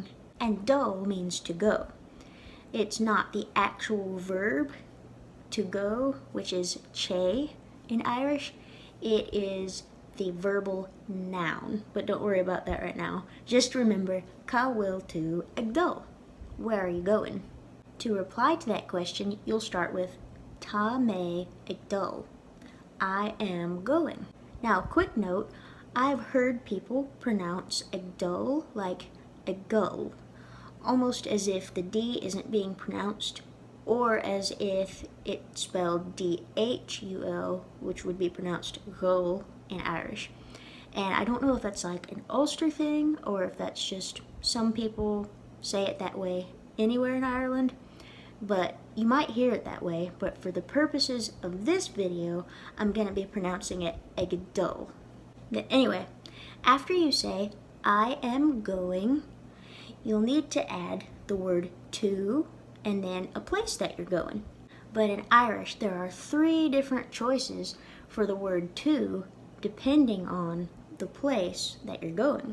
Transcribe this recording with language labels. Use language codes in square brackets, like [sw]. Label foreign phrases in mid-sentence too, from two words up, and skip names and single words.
[en] And dul means to go. It's not the actual verb to go, which is che in Irish. It is the verbal noun, but don't worry about that right now. Just remember, [ga] cá bhfuil tú ag dul? [en] Where are you going? To reply to that question, you'll start with [ga] tá mé ag dul. [en] I am going. Now, quick note, I've heard people pronounce [ga] ag dul [en] like a gull, almost as if the D isn't being pronounced, or as if it's spelled D-H-U-L, which would be pronounced gull in Irish. And I don't know if that's like an Ulster thing, or if that's just some people say it that way anywhere in Ireland, but you might hear it that way. But for the purposes of this video, I'm going to be pronouncing it [ga] ag dul. [en] But anyway, after you say, "I am going," you'll need to add the word to and then a place that you're going. But in Irish, there are 3 different choices for the word to, depending on the place that you're going.